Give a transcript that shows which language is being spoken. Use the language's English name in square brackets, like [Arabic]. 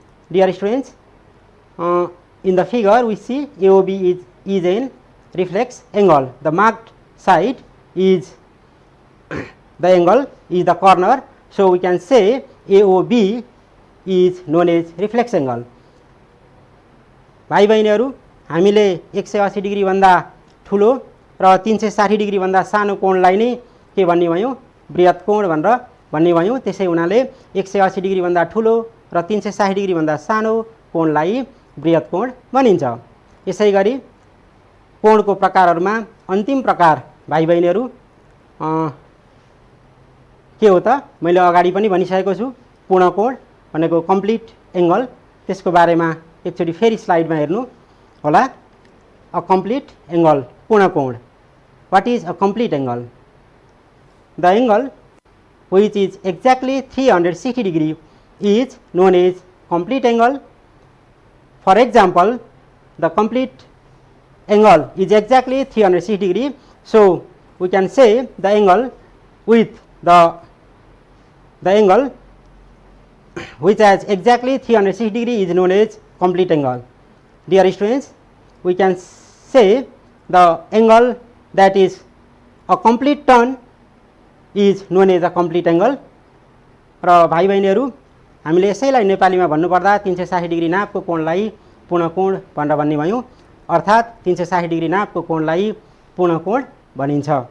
[English] Dear students, in the figure we see AOB is an reflex angle. The marked side is the angle is the corner. So we can say AOB is known as reflex angle. [Nepali] भाइ बहिनीहरु, हामीले 180 degree भन्दा ठुलो र 360 degree भन्दा सानो कोणलाई नै के भन्ने भयौं, बृहत कोण भनेर भन्ने भयौं। त्यसै हुनाले 180 डिग्री भन्दा ठुलो र 360 डिग्री भन्दा सानो कोणलाई बृहत कोण भनिन्छ। यसैगरी कोणको प्रकारहरुमा अन्तिम प्रकार भाइ बहिनीहरु के हो त, मैले अगाडि पनि भनिसकेको छु, पूर्ण कोण भनेको कम्प्लिट एंगल। त्यसको बारेमा एकचोटी फेरि स्लाइडमा हेर्नु होला। अ कम्प्लिट एंगल, पूर्ण कोण। [English] What is a complete angle? The angle which is exactly 360 degree is known as complete angle. For example, the complete angle is exactly 360 degree. So we can say the angle with the angle which has exactly 360 degree is known as complete angle. Dear students, we can say the angle that is a complete turn is known as a complete angle. [Nepali] र भाइ बहिनीहरु, हामीले यसैलाई नेपालीमा भन्नुपर्दा 360 degree नापको कोणलाई पूर्ण कोण भनेर भन्ने भयौं, अर्थात 360 डिग्री नापको कोणलाई पूर्ण कोण भनिन्छ।